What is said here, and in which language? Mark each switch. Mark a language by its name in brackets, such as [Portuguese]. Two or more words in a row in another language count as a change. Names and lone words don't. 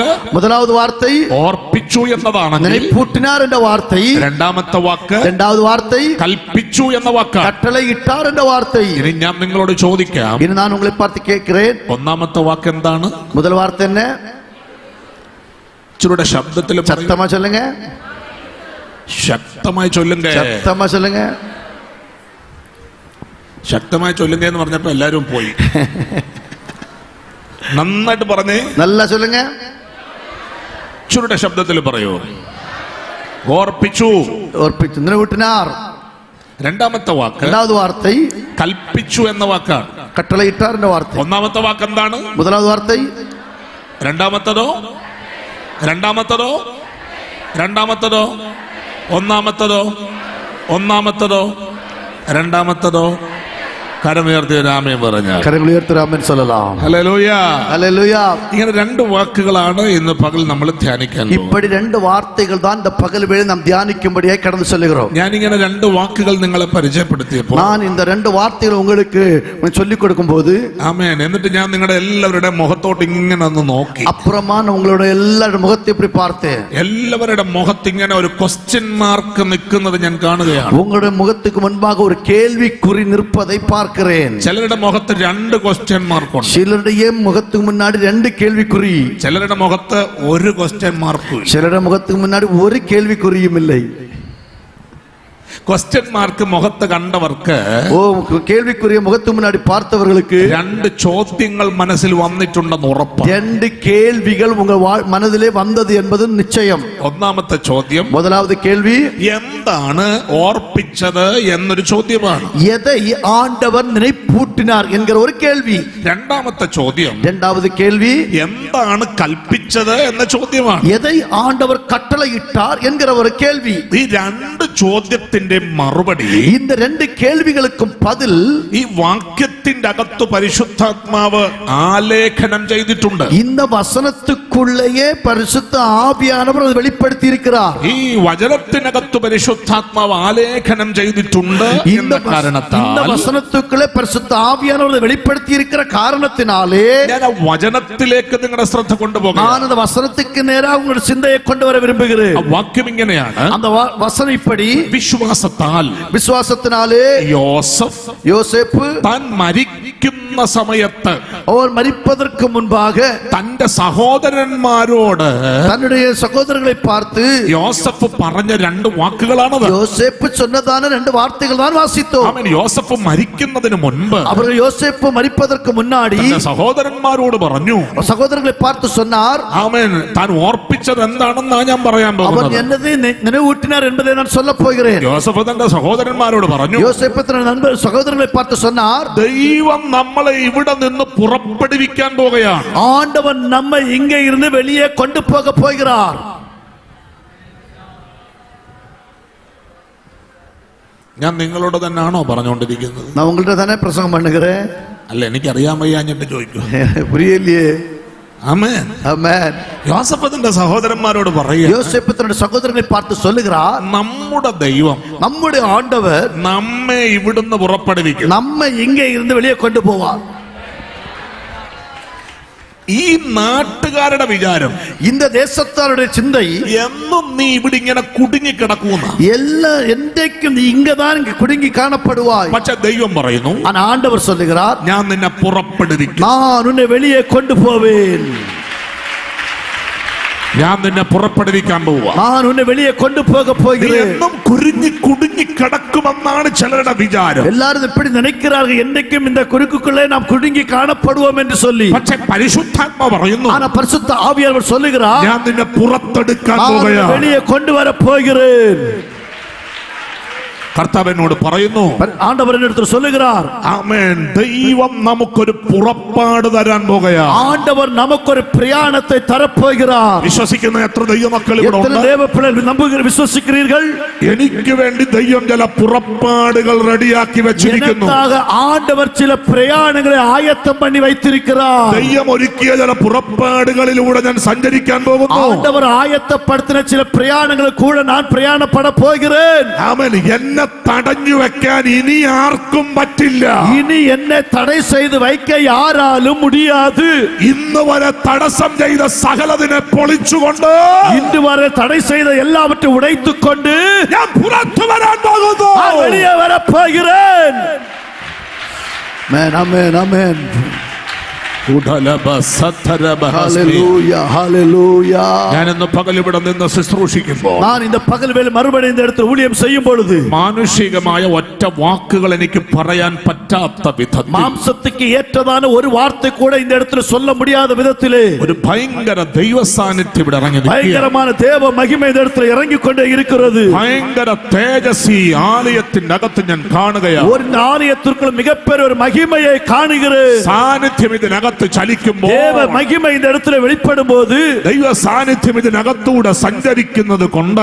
[Tamil] முதலாவது வார்த்தை [Malayalam] ഓർപ്പിച്ചു എന്നതാണെങ്കിൽ [Tamil] நினைப்பூட்டினார் என்ற வார்த்தை. [Malayalam] രണ്ടാമത്തെ വാക്ക് [Tamil] இரண்டாவது வார்த்தை [Malayalam] കൽപ്പിച്ചു എന്ന വാക്കാണ്. [Tamil] கட்டளை இட்டார் என்ற வார்த்தை. [Malayalam] ഇനി ഞാൻ നിങ്ങളോട് ചോദിക്കാം, [Tamil] இனி நான் உங்களை பார்த்து கேட்கிறேன், [Malayalam] ഒന്നാമത്തെ വാക്ക് എന്താണ്? [Tamil] முதல் வார்த்தை என்ன? [Malayalam] ഇച്ചിരുടെ ശബ്ദത്തിൽ [Tamil] சத்தமா சொல்லுங்க, [Malayalam] ശക്തമായി ചൊല്ലുങ്ക. [Tamil] சத்தமா சொல்லுங்க. [Malayalam] ശക്തമായി ചൊല്ലുങ്ക എന്ന് പറഞ്ഞപ്പോ എല്ലാരും പോയി. നന്നായിട്ട് പറഞ്ഞേ, [Tamil] நல்லா சொல்லுங்க. [Malayalam] ഇച്ചിരുടെ ശബ്ദത്തിൽ പറയൂ. ഓർപ്പിച്ചു, ഓർപ്പിച്ചു, നിലവിട്ടിനാർ. രണ്ടാമത്തെ വാക്ക് [Tamil] இரண்டாவது வார்த்தை [Malayalam] കൽപ്പിച്ചു എന്ന വാക്കാണ്. [Tamil] கட்டளை இட்டார் என்ற வார்த்தை. [Malayalam] ഒന്നാമത്തെ വാക്ക് എന്താണ്? [Tamil] முதலாவது வார்த்தை. [Malayalam] രണ്ടാമത്തതോ? രണ്ടാമത്തതോ? രണ്ടാമത്തതോ? ഒന്നാമത്തതോ? ഒന്നാമത്തതോ? രണ്ടാമത്തതോ? കരമുയർത്തി രാമൻ പറഞ്ഞാൽ കരങ്ങൾ ഉയർത്തി രാമൻ சொல்லலாம். ഹല്ലേലൂയ, ഹല്ലേലൂയ. ഇങ്ങനെ രണ്ട് വാക്കുകളാണ് ഇന്ന് പകൽ നമ്മൾ ധ്യാനിക്കാൻ. [Tamil] இப்படி ரெண்டு வார்த்தைகள் தான் இந்த பகல் வேளை நாம் தியானிக்கும்படியாய் கடந்து செல்கிறோம். [Malayalam] ഞാൻ ഇങ്ങനെ രണ്ട് വാക്കുകൾ നിങ്ങളെ പരിചയപ്പെടുത്തിയപ്പോൾ [Tamil] நான் இந்த ரெண்டு வார்த்தைகள் உங்களுக்கு சொல்லிக் கொடுக்கும்போது, [Malayalam] ആമേൻ, എന്നിട്ട് ഞാൻ നിങ്ങളുടെ എല്ലാവരുടെ മുഖത്തോട്ട് ഇങ്ങനെ ഒന്ന് നോക്കി. [Tamil] அப்புறமா நான் உங்களோட எல்லாருடைய முகத்தை இப்படி பார்த்தேன். [Malayalam] എല്ലാവരുടെ മുഖത്ത് ഇങ്ങനെ ഒരു [English] question mark [Malayalam] നിൽക്കുന്നത് ഞാൻ കാണുകയാണ്. [Tamil] உங்களுடைய முகத்துக்கு முன்பாக ஒரு கேள்விக்குறி நிற்பதை பார்க்கிறேன். [Malayalam] ചിലരുടെ മുഖത്ത് 2 [English] question mark ഉണ്ട്. [Tamil] சிலருடைய முகத்துக்கு முன்னாடி 2 கேள்விக்குறி. [Malayalam] ചിലരുടെ മുഖത്ത് 1 [English] question mark ഉം. [Tamil] சிலருடைய முகத்துக்கு முன்னாடி ஒரு கேள்விக்குறியும் இல்லை. [English] question mark [Malayalam] മുഖത്ത് കണ്ടവർക്ക് [Tamil] ஓ கேள்விக்குரிய முகத்து முன்னாடி பார்த்தவர்களுக்கு [Malayalam] രണ്ട് ചോദ്യങ്ങൾ മനസ്സിൽ വന്നിട്ടുണ്ടെന്ന് ഉറപ്പാണ്. [Tamil] രണ്ട് கேள்விகள் உங்கள் மனதிலே வந்தது என்பது நிச்சயம். [Malayalam] ഒന്നാമത്തെ ചോദ്യം, [Tamil] முதலாவது கேள்வி [Malayalam] എന്താണ് ഓർപ്പിച്ചത് എന്നൊരു ചോദ്യമാണ്. [Tamil] எதை ஆண்டவர் நினைப்பூட்டினார் என்கிற ஒரு கேள்வி. [Malayalam] രണ്ടാമത്തെ ചോദ്യം, [Tamil] இரண்டாவது கேள்வி [Malayalam] എന്താണ് കൽപ്പിച്ചത് എന്ന ചോദ്യമാണ്. [Tamil] எதை ஆண்டவர் கட்டளையிட்டார் என்கிற ஒரு கேள்வி. [Malayalam] ഈ രണ്ട് ചോദ്യത്തിന്റെ മറുപടി, [Tamil] இந்த ரெண்டு கேள்விகளுக்கும் பதில் [Malayalam] ഈ വാക്യത്തിന്റെ അകത്ത് പരിശുദ്ധാത്മാവ് ആലേഖനം ചെയ്തിട്ടുണ്ട്. [Tamil] இந்த வசனத்துக்குள்ளேயே பரிசுத்த ஆவியானவர் அதை வெளிப்படுத்தி இருக்கிறார். [Malayalam] ഈ വചനത്തിനകത്ത് പരിശുദ്ധാത്മാവ് ആലേഖനം ചെയ്തിട്ടുണ്ട് എന്ന കാരണത്താൽ [Tamil] இந்த வசனத்துக்குள்ளே பரிசுத்த ஆவியானவர் அதை வெளிப்படுத்தி இருக்கிற காரணத்தினாலே [Malayalam] ഞാൻ ആ വചനത്തിലേക്ക് നിങ്ങളുടെ ശ്രദ്ധ കൊണ്ടുപോകാം. [Tamil] நான் அந்த வசனத்துக்கு நேராக உங்களுடைய சிந்தையை கொண்டு வர விரும்புகிறேன். [Malayalam] ആ വാക്യം ഇങ്ങനെയാണ്, [Tamil] அந்த வசனம் இப்படி, [Malayalam] വിശ്വാസത്താൽ [Tamil] விசுவாசத்தினாலே யோசேப்பு [Malayalam] താൻ മരിക്കുന്ന സമയത്ത് [Tamil] அவர் மரிப்பதற்கு முன்பாக [Malayalam] തന്റെ സഹോദരന്മാരോട് [Tamil] தன்னுடைய சகோதரர்களை பார்த்து [Malayalam] യോസഫ് പറഞ്ഞ രണ്ട് വാക്കുകളാണത്. [Tamil] யோசேப்பு சொன்னதான ரெண்டு வார்த்தைகள் தான் வாசித்தோம். [Malayalam] അവൻ യോസഫ് മരിക്കുന്നതിന് മുൻപ് [Tamil] அவர்கள் யோசேப்பு மரிப்பதற்கு முன்னாடி [Malayalam] സഹോദരന്മാരോട് പറഞ്ഞു, [Tamil] சகோதரர்களை பார்த்து சொன்னார், [Malayalam] ആമേൻ, താൻ ഓർപ്പിച്ചത് എന്താണെന്നാ ഞാൻ പറയാൻ [Tamil] அவர் [Malayalam] പോകുന്നത്. [Tamil] என்னதை நினைவூட்டினார் என்பதை நான் சொல்ல போகிறேன். [Malayalam] യോസഫ് തന്റെ സഹോദരന്മാരോട് പറഞ്ഞു, [Tamil] யோசேப்பு தன் நண்பர் சகோதரர்களை பார்த்து சொன்னார், [Malayalam] ദൈവം നമ്മളെ ഇവിടെ നിന്ന് പുറപ്പെടുവിക്കാൻ പോകുകയാണ്. [Tamil] ஆண்டவன் நம்மை இங்கே இருந்து வெளியே கொண்டு போக போகிறார். [Malayalam] ഞാൻ നിങ്ങളോട് തന്നെയാണോ പറഞ്ഞുകൊണ്ടിരിക്കുന്നത്? [Tamil] நான் உங்கள்ட்ட தானே பிரசங்கம் பண்ணுகிறேன். [Malayalam] അല്ല, എനിക്ക് അറിയാൻ വയ്യാഞ്ഞിട്ട് ചോദിക്കും. [Tamil] புரியலையே. [Malayalam] ആമേൻ. [Tamil] ஆமென். [Malayalam] യോസഫ് തന്റെ സഹോദരന്മാരോട് പറയുക, [Tamil] யோசேப்பு தன்னுடைய சகோதரர்களை பார்த்து சொல்லுகிறார், [Malayalam] നമ്മുടെ ദൈവം [Tamil] நம்முடைய ஆண்டவர் [Malayalam] നമ്മെ ഇവിടുന്ന് പുറപ്പെടുവിക്കും. [Tamil] நம்மை இங்கே இருந்து வெளியே கொண்டு போவார். [Malayalam] ഈ നാട്ടുകാരുടെ വിചാരം, [Tamil] இந்த தேசத்தாருடைய சிந்தை, [Malayalam] എന്നും നീ ഇവിടെ ഇങ്ങനെ കുടുങ്ങി കിടക്കുന്ന. [Tamil] எல்லாம் என்றைக்கும் நீ இங்கதான் குடுங்கி காணப்படுவாய். [Malayalam] പക്ഷെ ദൈവം പറയുന്നു, [Tamil] ஆனா ஆண்டவர் சொல்லுகிறார், [Malayalam] ഞാൻ നിന്നെ പുറപ്പെടുവിക്കും. [Tamil] நான் உன்னை வெளியே கொண்டு போவேன். [Malayalam] ഞാൻ നിന്നെ പുറപ്പെടുവിക്കാൻ പോവുക. [Tamil] நான் உன்னை வெளியே கொண்டு போக போகிறேன். [Malayalam] എന്നും കുരുങ്ങി കുടുങ്ങി കിടക്കുമെന്നാണ് ചിലരുടെ വിചാരം. [Tamil] எல்லாரும் இப்படி நினைக்கிறார்கள், என்றைக்கும் இந்த குறுக்குக்குள்ளே நாம் குடுங்கி காணப்படுவோம் என்று சொல்லி. [Malayalam] പക്ഷെ പരിശുദ്ധാത്മ പറയുന്നു, [Tamil] ஆனா பரிசுத்த ஆவியானவர் சொல்லுகிறார், [Malayalam] ഞാൻ നിന്നെ പുറത്തെടുക്കാൻ [Tamil] நான் உன்னை [Malayalam] പോവുകയാണ്. [Tamil] வெளியே கொண்டு வர போகிறேன். [Malayalam] കർത്താവിനോട് പറയുന്നു, [Tamil] ஆண்டவர் என்னிடத்தில் சொல்லுகிறார், [Malayalam] ആമേൻ, ദൈവം നമുക്കൊരു പുറപ്പാട് തരാൻ പോകുകയാണ്. [Tamil] ஆண்டவர் நமக்கு ஒரு பிரயாணத்தை தரப்போகிறார். [Malayalam] വിശ്വസിക്കുന്ന എത്ര ദൈവമക്കൾ ഇവിടെ [Tamil] எத்தனை [Malayalam] ഉണ്ട്? [Tamil] தேவ பிள்ளைகள் நம்புகிற விசுவசிக்கிறீர்கள்? [Malayalam] എനിക്ക് വേണ്ടി ദൈവം ചില പുറപ്പാടുകൾ റെഡിയാക്കി വെച്ചിരിക്കുന്നു. [Tamil] எனக்காக ஆண்டவர் சில பிரயாணங்களை ஆயத்தம் பண்ணி வைத்திருக்கிறார். [Malayalam] ദൈവം ഒരുക്കിയ ചില പുറപ്പാടുകളിലൂടെ ഞാൻ സഞ്ചരിക്കാൻ പോകുന്നു. [Tamil] ஆண்டவர் ஆயத்தப்படுத்தின சில பிரயாணங்களை கூட நான் பிரயாணப்பட போகிறேன். [Malayalam] ആമേൻ. എന്നെ തടഞ്ഞു വെക്കാൻ ഇനി ആർക്കും പറ്റില്ല. [Tamil] இனி என்னை தடை செய்து வைக்க யாராலும் முடியாது. [Malayalam] ഇന്ന് വരെ തടസ്സം ചെയ്ത സകലതിനെ പൊളിച്ചുകൊണ്ട്, [Tamil] இன்று வரை தடை செய்த எல்லாவற்றையும் உடைத்துக் கொண்டு [Malayalam] ഞാൻ പുറത്തു വരാൻ പോകുന്നു. [Tamil] நான் வெளியே வரப் போகிறேன். ஆமென், ஆமென், ஆமென். ஹalleluya, ஹalleluya. [Malayalam] ഞാൻ ഇന്ന് പകൽ ഇവിടെ നിന്ന് ശുശ്രൂഷിക്കുമ്പോൾ, [Tamil] நான் இந்த பகல் வேளை மறுபடியும் இந்த இடத்தில் ஊழியம் செய்யும் பொழுது [Malayalam] മാനുഷികമായ ഒറ്റ വാക്കുകൾ എനിക്ക് പറയാൻ പറ്റാത്ത വിധത്തിൽ [Tamil] மாம்சத்துக்கு ஏற்றதான ஒரு வார்த்தை கூட இந்த இடத்துல சொல்ல முடியாத விதத்திலே [Malayalam] ഒരു ഭയങ്കര ദൈവ സാന്നിധ്യം ഇവിടെ ഇറങ്ങി നിൽക്കുകയാണ്. [Tamil] பயங்கரமான தேவ மகிமை இந்த இடத்துல இறங்கிக் கொண்டே இருக்கிறது. [Malayalam] ഭയങ്കര തേജസ്വി ആലയത്തിന്റെ അകത്ത് ഞാൻ കാണുകയാണ്. [Tamil] ஒரு ஆலயத்திற்குள் மிகப்பெரிய ஒரு மகிமையை காணுகிறேன். [Malayalam] സാന്നിധ്യം ഇതിനകത്ത് ചലിക്കുമ്പോൾ, [Tamil] தேவ மகிமை இந்த இடத்துல வெளிப்படும் போது, [Malayalam] ദൈവ സാന്നിധ്യം ഇതിനകത്തൂടെ സഞ്ചരിക്കുന്നത് കൊണ്ട്